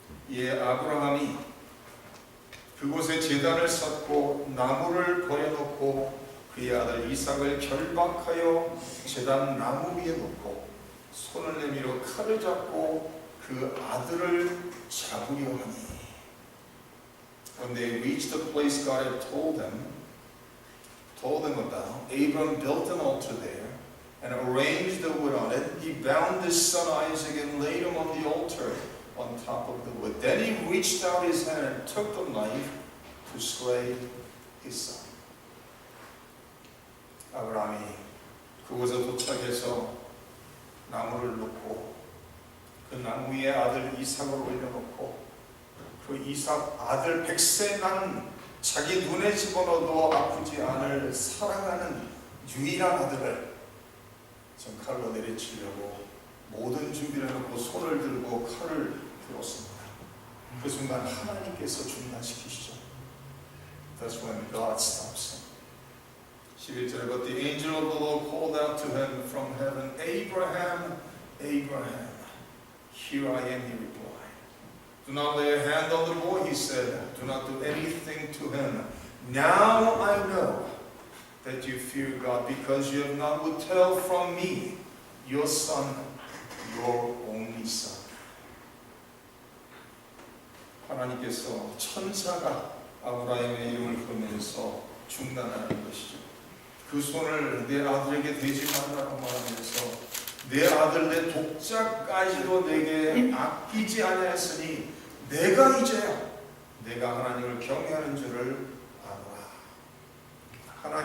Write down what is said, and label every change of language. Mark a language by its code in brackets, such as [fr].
[ko] 이에 아브라함이 그곳에 제단을 쌓고 나무를 버려놓고 그의 아들 이삭을 결박하여 제단 나무 위에 놓고 손을 내밀어 칼을 잡고 그 아들을 잡으려 하니. [en] When they reached the place God had told them about, Abram built an altar there and arranged the wood on it. He bound his son Isaac and laid him on the altar on top of the wood. Then he reached out his hand and took the knife to slay his son. [ko] 아브라함이 그곳에 도착해서 나무를 놓고 그 나무 위에 아들 이삭을 올려놓고 그 이삭 아들 100세 난 자기 눈에 집어넣어도 아프지 않을 사랑하는 유일한 아들을 전 칼로 내리치려고 모든 준비를 해놓고 손을 들고 칼을 들었습니다. 그 순간 하나님께서 중단시키시죠. [en] That's when God stops him. [ko] 11절에 [en] But the angel of the Lord called out to him from heaven, Abraham, Abraham. Here I am, he replied. Do not lay a hand on the boy, he said. Do not do anything to him. Now I know that you fear God, because you have not withheld from me your son, your only son. [ko] 하나님께서 천사가 아브라함의 이름을 거면서 중단하는 것이죠. 그 손을 내 아들에게 대지 말라고 말하면서 내 아들 내 독자까지도 내게 아끼지 아니하였으니 내가 이제야 내가 하나님을 경외하는 줄을 아노라.